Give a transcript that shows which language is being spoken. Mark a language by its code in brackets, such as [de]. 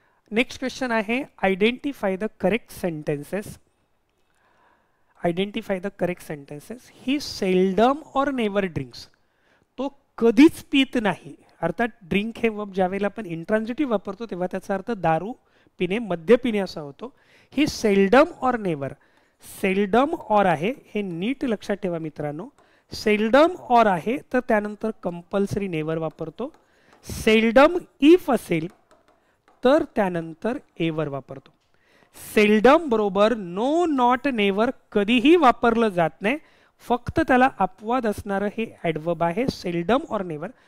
[en] Next question आहे, identify the correct sentences. Identify the correct sentences. He seldom or never drinks, [mr] तो कधीच पित नाही. अर्थात ड्रिंक हे वर्ब ज्यावेळेला आपण इंट्रान्झिटिव्ह वापरतो तेव्हा त्याचा अर्थ दारू पिणे, मद्य पिणे असा होतो. ही सेल्डम और नेवर, सेल्डम और आहे हे नीट लक्षात ठेवा मित्रांनो. सेल्डम और आहे तर त्यानंतर कंपल्सरी नेवर वापरतो. सेल्डम इफ असेल तर त्यानंतर एवर वापरतो. सेल्डम बरोबर नो, नॉट, नेवर कधीही वापरलं जात नाही. फक्त त्याला अपवाद असणारं हे ॲडवर्ब आहे सेल्डम और नेवर.